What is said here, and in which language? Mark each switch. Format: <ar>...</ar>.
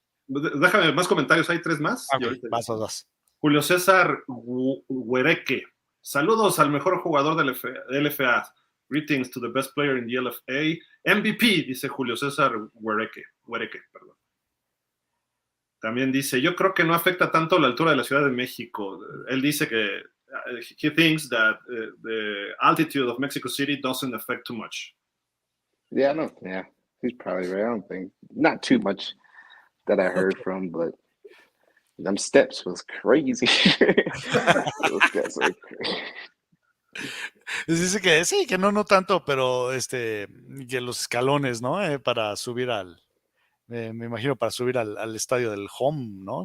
<es>Déjame más comentarios, hay 3 más. Okay, vas. Julio César Huereque. Saludos al mejor jugador del LFA.</es> <en>Greetings to the best player in the LFA.</en> <es>MVP, dice Julio César Huereque, perdón. También dice, yo creo que no afecta tanto la altura de la Ciudad de México. Él dice que</es> <en>he thinks that the altitude of Mexico City doesn't affect too much. Yeah, he's probably right. I don't think, not too much that I heard from, but them steps was crazy. Those steps were crazy.</en> <es>Dice que sí, que no tanto, pero que los escalones, ¿no? Para subir me imagino para subir al estadio del home, ¿no?</es>